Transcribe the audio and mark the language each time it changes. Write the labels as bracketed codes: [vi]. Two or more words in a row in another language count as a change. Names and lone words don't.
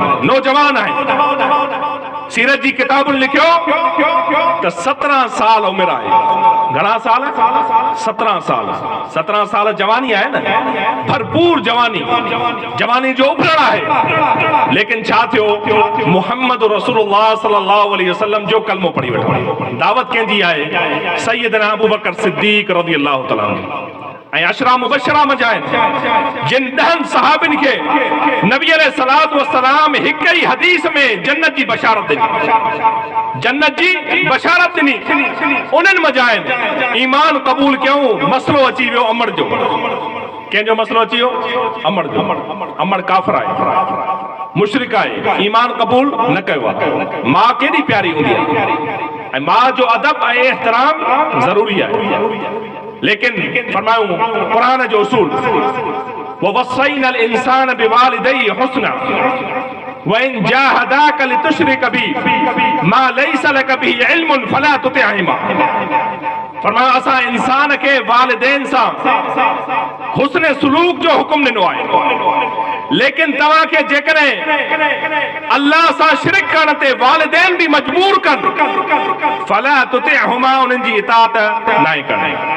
[sd] नौजवान आहे, सीरत जी किताबुनि लिखियो त 17 साल उमिरि आहे। घणा साल? 17 साल। 17 साल जवानी आहे न, भरपूर जवानी, जवानी जो उभरण आहे। लेकिन छा थियो, मुहम्मद [ar] رسول الله صلى الله عليه وسلم [sd] जो कलमो पढ़ी वठो। दावत कंहिंजी आहे? सैयदना अबू बकर सिद्दीक [ar] رضي الله تعالى عنه [sd] ऐं अशरा मुबशरा मंझि आहिनि जिन 10 सहाबिन खे नबी [ar] عليه الصلاة والسلام [sd] हिक ई हदीस में जन्नत जी बशारत ॾिनी, जन्नत जी बशारत ॾिनी। उन्हनि मंझि आहिनि ईमान क़बूल कयूं, मसलो अची वियो अमर जो। कंहिंजो मसलो अची वियो अमड़ जो, अमड़ काफ़िर आहे, मुशरिक आहे, ईमान क़बूल न कयो आहे। मां केॾी प्यारी हूंदी आहे ऐं मां जो अदब ऐं एहतराम ज़रूरी आहे, लेकिन फरमायूं क़ुरान जो उसूल [ar] ووصينا الإنسان بوالديه حسنا وإن جاهداك لتشرك بي ما ليس لك به علم فلا تطعهما. [sd] फरमाया असां इंसान खे वालिदैन सां हुस्न सुलूक जो हुक्म ॾिनो आहे, लेकिन तव्हांखे जेकॾहिं अल्लाह सां शिरक करण ते वालिदैन बि मजबूर कनि [ar] فلا تطعهما, [sd] उन्हनि जी इताअत नाहे करणी।